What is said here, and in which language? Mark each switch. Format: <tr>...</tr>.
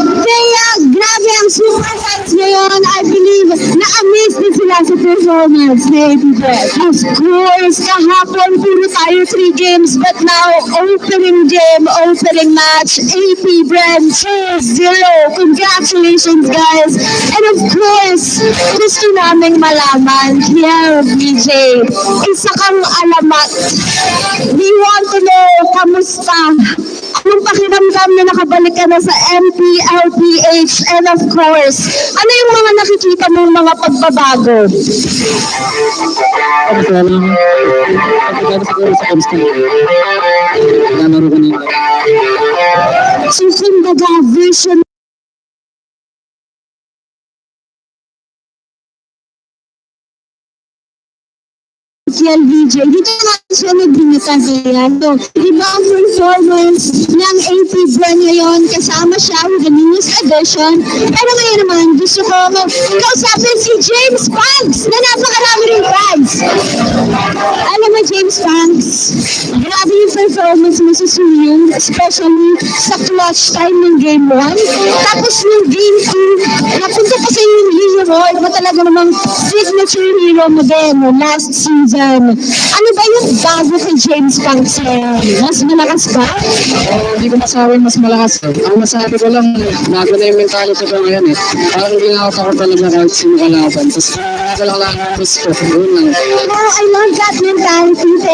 <tl>Kaya grabe ang super fans ngayon.</tl> <en>I believe</en> <tl>na-amaze din sila sa performance ni AP Club.</tl> <en>Of course,</en> <tl>kahapon puro tayo</tl> <en>3 games, but now opening game, opening match, AP Brand 2-0. Congratulations, guys. And of course,</en> <tl>gusto naming malaman,</tl> <en>here, BJ,</en> <tl>isa kang alamat.</tl> <en>We want to know, kamusta?</en> <tl>Anong pakiramdam na nakabalik ka na sa Mpl Ph?</tl> <en>And of course,</en> <tl>ano yung mga nakikita mong mga pagbabago? So, kumbaga, version yan, VJ. Dito natin siya nagbinatan yan. So, iba ang performance ng AP Brand ngayon.</tl> <en>Kasama siya with the newest edition.</en> <tl>Pero ngayon naman, gusto ko kausapin si James Panks na napakarami rin fans. Alam mo, James Panks, grabe yung performance mo sa Suyo, especially sa clutch time ng Game 1. Tapos yung Game 2, napunta pa sa yung hero. Iba talaga namang signature hero mo din last season. Ano ba yung bago kay James Panks ngayon? Mas malakas ba? Hindi ko masawin mas malakas. Ang masabi ko lang, bago na yung mentality ko ngayon eh. Parang ginagawa ko talaga kahit sino kalaban. Tapos lang ang gusto. Yun lang.</tl> <en>Oh, I love that mentality.</en>